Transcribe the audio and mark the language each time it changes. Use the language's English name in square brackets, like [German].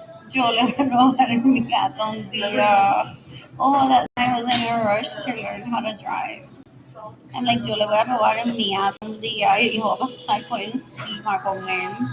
[Spanish] Yo le voy a robar mi gato un día. [English] Oh, that time I was in a rush to learn how to drive. I'm like, [Spanish] yo le voy a robar mi gato un día y lo voy a pasar por encima con él.